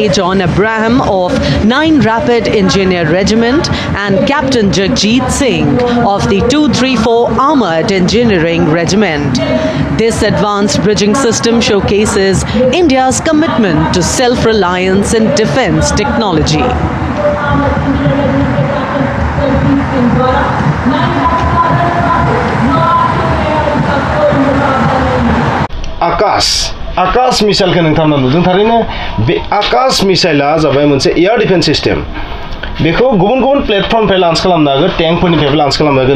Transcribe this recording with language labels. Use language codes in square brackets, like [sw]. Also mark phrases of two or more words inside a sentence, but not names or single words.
[en] John Abraham of 9 Rapid Engineer Regiment and Captain Jagjit Singh of the 234 Armored Engineering Regiment. This advanced bridging system showcases India's commitment to self-reliance in defense technology. [brx] आकाश मिसाइलखौ नोंथांमोना नुदों थारैनो बे आकाश मिसाइला जाबाय मोनसे [en] air defense system [brx] बेखौ गुबुन प्लेटफर्मनिफ्राय लन्च खालामनो हागोन टेंकफोरनिफ्राय लन्च खालामनो हागोन